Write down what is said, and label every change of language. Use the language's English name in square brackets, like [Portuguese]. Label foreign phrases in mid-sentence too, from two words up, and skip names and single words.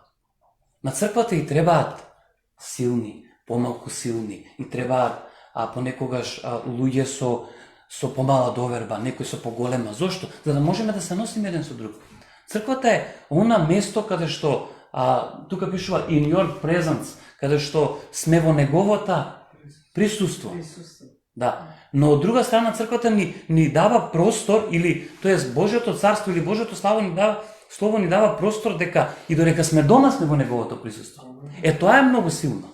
[Macedonian] На црквата и требаат силни, помалку силни, и требаат понекогаш луѓе со помала доверба, некој со поголема. Зошто? За да можеме да се носиме еден со друг. Црквата е она место каде што, тука пишува [English] in your presence, [Macedonian] каде што сме во неговото присуство. Да. Но од друга страна црквата ни дава простор, или тоест Божјото царство или Божјото слово ни дава простор дека и додека сме дома сме во неговото присуство. Тоа е многу силно.